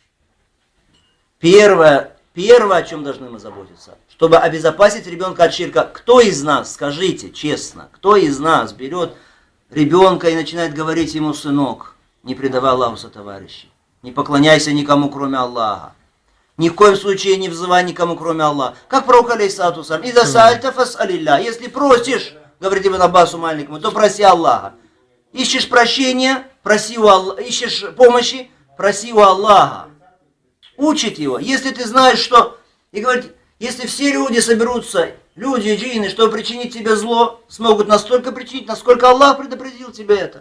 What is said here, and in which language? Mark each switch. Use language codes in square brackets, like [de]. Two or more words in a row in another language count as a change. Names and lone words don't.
[ru] Первое, о чем должны мы заботиться, чтобы обезопасить ребенка от ширка. Кто из нас, скажите честно, кто из нас берет ребенка и начинает говорить ему, сынок, не предавай Аллаху сотоварищей, не поклоняйся никому, кроме Аллаха. Ни в коем случае не взывай никому, кроме Аллаха. Как пророк, [ar] عليه الصلاة والسلام، «إذا سألت فاسأل الله». [ru] Если просишь, говорит Ибн Аббасу маленькому, то проси Аллаха. Ищешь прощения, проси у Аллаха. Ищешь помощи, проси у Аллаха. Учит его. Если ты знаешь, что... И говорит, если все люди соберутся, люди и джинны, чтобы причинить тебе зло, смогут настолько причинить, насколько Аллах предопределил тебе это.